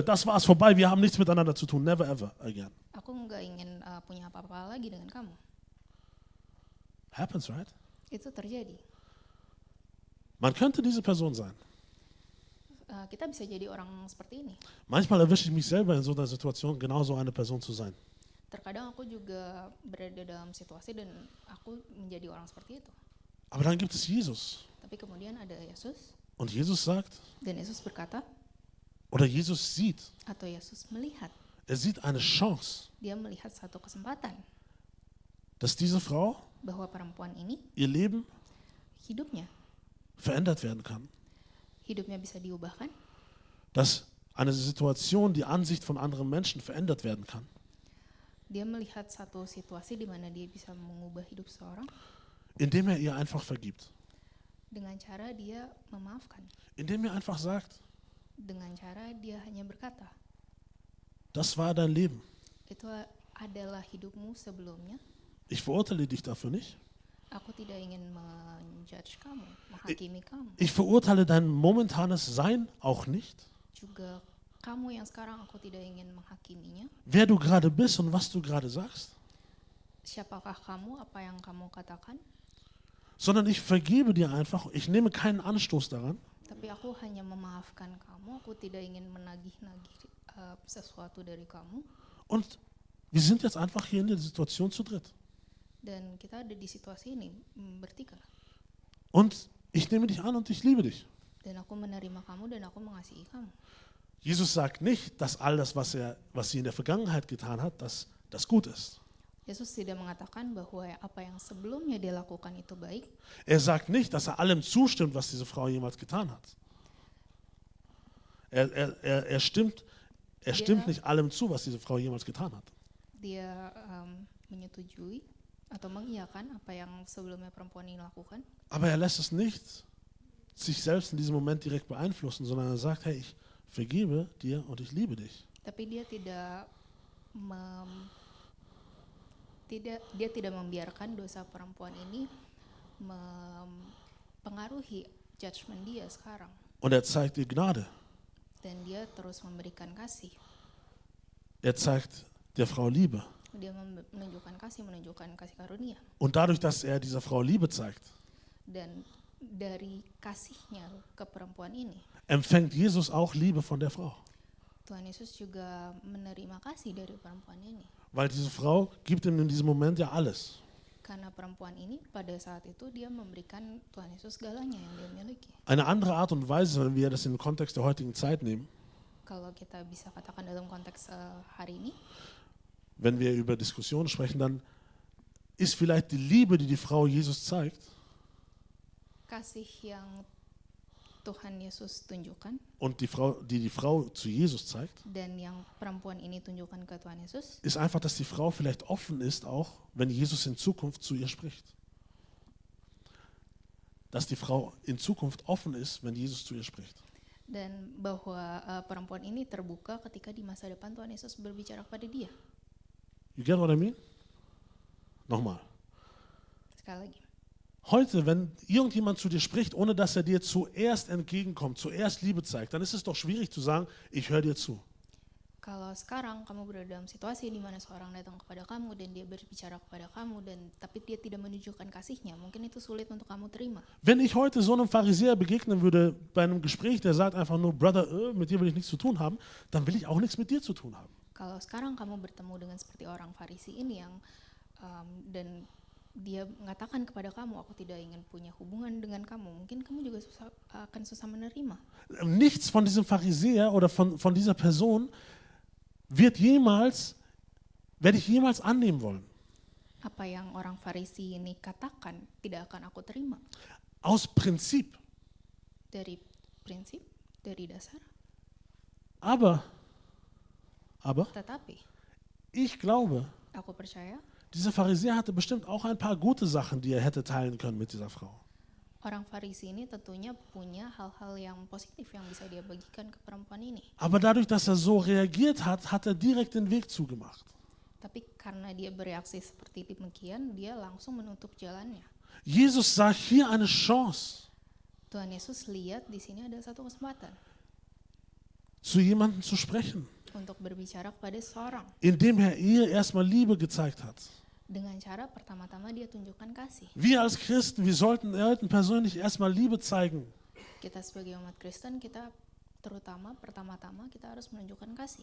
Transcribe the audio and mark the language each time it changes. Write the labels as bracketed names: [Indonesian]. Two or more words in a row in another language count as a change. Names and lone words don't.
[German] Das war's vorbei. Wir haben nichts miteinander zu tun. [English] Never ever again. [Indonesian] Aku nggak ingin punya apa-apa lagi dengan kamu. [English] Happens, right? [Indonesian] Itu terjadi. [German] Man könnte diese Person sein. [Indonesian] Kita bisa jadi orang seperti ini. [German] Manchmal erwische ich mich selber in so einer Situation, genau so eine Person zu sein. [Indonesian] Terkadang aku juga berada dalam situasi dan aku menjadi orang seperti itu. [German] Aber dann gibt es Jesus. [Indonesian] Tapi kemudian ada Yesus, [German] Und Jesus sagt, [Indonesian] dan Yesus berkata, [German] oder Jesus sieht, [Indonesian] atau Yesus melihat, [German] er sieht eine Chance, [Indonesian] dia melihat satu kesempatan [German] dass diese Frau, [Indonesian] bahwa perempuan ini [German] ihr Leben [Indonesian] hidupnya [German] verändert werden kann. [Indonesian] hidupnya bisa diubahkan, [German] Dass eine Situation, die Ansicht von anderen Menschen verändert werden kann. [Indonesian] dia melihat satu situasi di mana dia bisa mengubah hidup seorang [German] Indem er ihr einfach vergibt. [Indonesian] dengan cara dia memaafkan, [German] Indem er einfach sagt, [Indonesian] dengan cara dia hanya berkata, [German] das war dein Leben. [Indonesian] itu adalah hidupmu sebelumnya, [German] Ich verurteile dich dafür nicht. [Indonesian] aku tidak ingin menjudge kamu, menghakimi kamu, [German] Ich verurteile dein momentanes Sein auch nicht. [Indonesian] juga kamu yang sekarang aku tidak ingin menghakiminya, [German] Wer du gerade bist und was du gerade sagst. [Indonesian] siapakah kamu, apa yang kamu katakan, [German] Sondern ich vergebe dir einfach. Ich nehme keinen Anstoß daran. [Indonesian] tapi aku hanya memaafkan kamu, aku tidak ingin menagih-nagih sesuatu dari kamu, [German] Und wir sind jetzt einfach hier in der Situation zu dritt. [Indonesian] dan kita ada di situasi ini bertiga, [German] Und ich nehme dich an und ich liebe dich. [Indonesian] dan aku menerima kamu dan aku mengasihi kamu. [German] Jesus sagt nicht, dass all das, was sie in der Vergangenheit getan hat, dass das gut ist. [Indonesian] Yesus tidak mengatakan bahwa apa yang sebelumnya dia lakukan itu baik. [German] Er sagt nicht, dass er allem zustimmt, was diese Frau jemals getan hat. Er stimmt nicht allem zu, was diese Frau jemals getan hat. [Indonesian] Dia menyetujui atau mengiyakan apa yang sebelumnya perempuan ini lakukan, [German] Aber er lässt es nicht sich selbst in diesem Moment direkt beeinflussen, sondern er sagt, hey, ich vergebe dir und ich liebe dich. [Indonesian] tapi dia tidak membiarkan dosa perempuan ini mempengaruhi judgement dia sekarang, [German] Und er zeigt ihr Gnade. [Indonesian] dan dia terus memberikan kasih. [German] Er zeigt der Frau Liebe. [Indonesian] Dia menunjukkan kasih karunia, [German] Und dadurch, dass er dieser Frau Liebe zeigt, [Indonesian] dan dari kasihnya ke perempuan ini, [German] empfängt Jesus auch Liebe von der Frau. [Indonesian] Tuhan Yesus juga menerima kasih dari perempuan ini. [German] Weil diese Frau gibt ihm in diesem Moment ja alles. [Indonesian] Karena perempuan ini pada saat itu dia memberikan Tuhan Yesus segalanya yang dia miliki. [German] Eine andere Art und Weise, wenn wir das in den Kontext der heutigen Zeit nehmen, [Indonesian] Kalau kita bisa katakan dalam konteks hari ini, [German] wenn wir über Diskussionen sprechen, dann ist vielleicht die Liebe, die die Frau Jesus zeigt, [Indonesian] kasih yang Tuhan Yesus tunjukkan [German] und die Frau zu Jesus zeigt, [Indonesian] dan yang perempuan ini tunjukkan ke Tuhan Yesus [German] ist einfach, dass die Frau vielleicht offen ist, auch wenn Jesus in Zukunft zu ihr spricht. Dass die Frau in Zukunft offen ist, wenn Jesus zu ihr spricht. [Indonesian] dan bahwa perempuan ini terbuka ketika di masa depan Tuhan Yesus berbicara kepada dia. [English] You get what I mean? [German] Nochmal. [Indonesian] Sekali lagi. [German] Heute, wenn irgendjemand zu dir spricht, ohne dass er dir zuerst entgegenkommt, zuerst Liebe zeigt, dann ist es doch schwierig zu sagen, ich höre dir zu. [Indonesian] Kalau sekarang kamu berada dalam situasi di mana seorang datang kepada kamu dan dia berbicara kepada kamu tapi dia tidak menunjukkan kasihnya, mungkin itu sulit untuk kamu terima. [German] Wenn ich heute so einem Pharisäer begegnen würde bei einem Gespräch, der sagt einfach nur, Brother, mit dir will ich nichts zu tun haben, dann will ich auch nichts mit dir zu tun haben. [Indonesian] Kalau sekarang kamu bertemu dengan seperti orang Farisi ini yang dan dia mengatakan kepada kamu, aku tidak ingin punya hubungan dengan kamu, mungkin kamu juga akan susah menerima. [German] Nichts von diesem Pharisäer oder von dieser Person werde ich jemals annehmen wollen. [Indonesian] Apa yang orang Farisi ini katakan tidak akan aku terima. [German] Aus Prinzip. [Indonesian] Dari prinsip, dari dasar. [German] Aber [Indonesian] Tetapi [German] ich glaube, [Indonesian] aku percaya [German] dieser Pharisäer hatte bestimmt auch ein paar gute Sachen, die er hätte teilen können mit dieser Frau. [Indonesian] orang Farisi ini tentunya punya hal-hal yang positif yang bisa dia bagikan ke perempuan ini. [German] Aber dadurch, dass er so reagiert hat, hat er direkt den Weg zugemacht. [Indonesian] Tapi karena dia bereaksi seperti demikian, dia langsung menutup jalannya. [German] Jesus sah hier eine Chance, [Indonesian] Tuhan Yesus lihat di sini ada satu kesempatan [German] zu jemandem zu sprechen, [Indonesian] untuk berbicara kepada seorang [German] indem er ihr erstmal Liebe gezeigt hat. [Indonesian] dengan cara pertama-tama dia tunjukkan kasih. [German] Wir als Christen, wir sollten Leuten persönlich erstmal Liebe zeigen. [Indonesian] Kita sebagai umat Kristen, kita terutama pertama-tama kita harus menunjukkan kasih